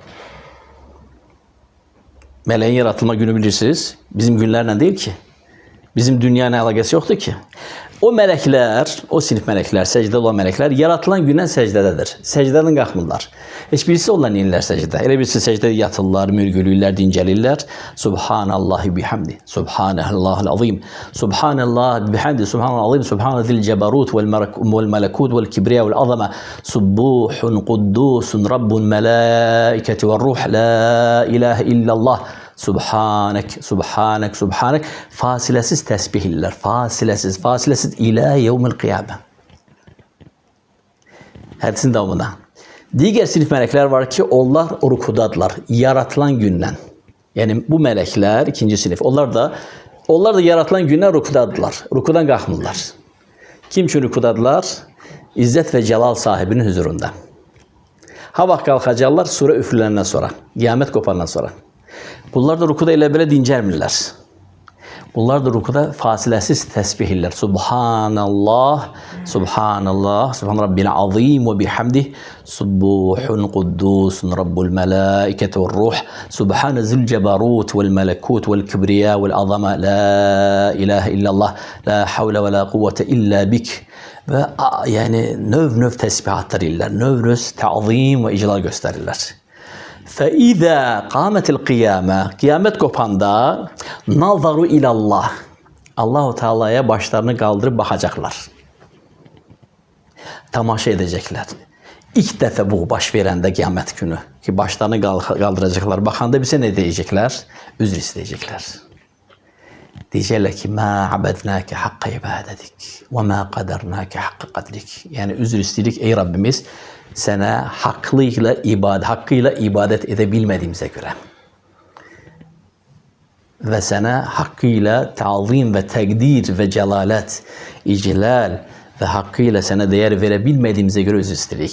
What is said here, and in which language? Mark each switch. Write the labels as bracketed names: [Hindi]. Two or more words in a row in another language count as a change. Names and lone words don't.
[Azerbaijani] Mələyin yaratılma günü bilirsiniz. Bizim günlərlə deyil ki. Bizim dünya ilə əlaqəsi yoxdur ki. O mələklər, o sinif mələklər, səcdə olan mələklər yaratılan gündən səcdədədir. Səcdədən qalxmırlar. Heç birisi onunla neyirlər səcdə. Elə birisi səcdədə yatırlar, mürgülürlər, dincəlirlər. [Arabic] سبحان الله بحمده سبحان الله العظيم سبحان الله بحمده سبحان الله العظيم سبحان الله ذي الجبروت والملكوت والكبرياء والعظمة سبوح قدوس رب الملائكة والروح لا إله إلا الله. سبحانك سبحانك سبحانك. [Azerbaijani] Fasiləsiz təsbih edirlər. Fasiləsiz, fasiləsiz [Arabic] إلى يوم القيامة. [Azerbaijani] Hədisin davamında. Digər sinif mələklər var ki, onlar rukudadırlar. Yaratılan gündən. Yəni bu mələklər ikinci sinif. Onlar da yaratılan gündən rukudadırlar. Rukudan qalxmırlar. Kim üçün rukudadırlar? İzzət və Cəlal sahibinin huzurunda. Ha vaxt qalxacaqlar surə üfürüləndən sonra, qiyamət qopandan sonra. Bunlar da rukuda elə belə dincəlmirlər. Bunlar da rukuda fasiləsiz təsbih edirlər. [Arabic] سبحان الله سبحان الله سبحان ربي العظيم وبحمده سبوح قدوس رب الملائكة والروح سبحان ذي الجبروت والملكوت والكبرياء والعظمة لا إله إلا الله لا حول ولا قوة إلا بك. [Azerbaijani] Və yəni növ təsbihatlar edirlər, növ təzim və iclal göstərirlər. [Arabic] فَإِذَا قَامَتِ الْقِيَامَةِ [Azerbaijani] Qiyamət qopanda [Arabic] نَظَرُ إِلَى اللّٰهِ [Azerbaijani] Allah-u Teala'ya başlarını qaldırıb baxacaqlar. Tamaşa edəcəklər. İlk dəfə bu baş verəndə qiyamət günü ki, başlarını qaldıracaqlar. Baxanda bizə nə deyəcəklər? Üzr istəyəcəklər. Deyəcəklər ki, [Arabic] مَا عَبَدْنَاكَ حَقَّ عِبَادَتِكِ وَمَا قَدَرْنَاكَ حَقَّ قَدْرِكِ [Azerbaijani] Yəni üzr istəyirik ey Rabbimiz, sənə haqqıyla ibadət edə bilmədiyimizə görə və sənə haqqıyla təzim və təqdir və cəlalət, iclal və haqqıyla sənə dəyər verə bilmədiyimizə görə üzr istəyirik.